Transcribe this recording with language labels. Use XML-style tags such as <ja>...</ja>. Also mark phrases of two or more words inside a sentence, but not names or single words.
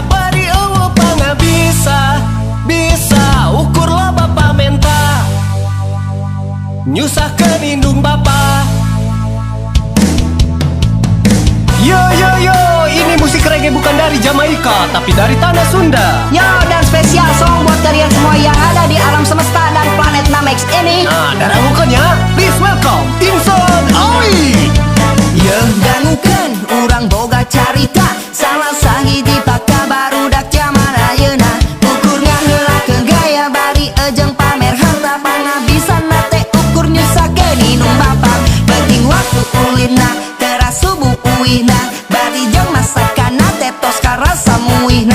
<su>bari eueuh pangabisa, bisa ukur lo bapa menta, nyusahkeun indung bapa.</su> <id>Yo yo yo, ini musik reggae bukan dari Jamaika, tapi dari tanah Sunda. Yo, dan spesial song buat kalian semua yang ada di alam semesta dan planet Namex ini.</id> <su>Nah, dangukeunnya,</su> <en>please welcome Inson Awi.</en> <su>Yeuh dangukeun urang boga carita, salah sahiji paka barudak zaman ayeuna. Ukur ngaheulakeun gaya bari ejeng pamer harta pangabisan teh ukur nyusakeun inung bapang. Penting waktu ulina teras subuh uihna, bari jeung masakan teh tos karasa muihna.</su>